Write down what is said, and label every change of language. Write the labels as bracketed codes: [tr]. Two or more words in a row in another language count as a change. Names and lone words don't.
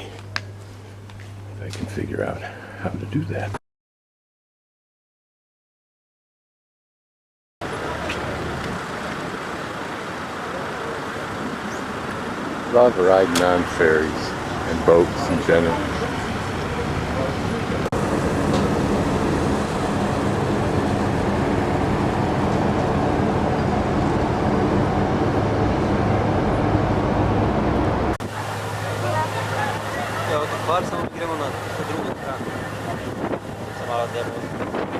[en] If I can figure out how to do that. Love riding on ferries and boats in general. [hr] Hvar samo gremo na drugu stranu. Samo malo demo.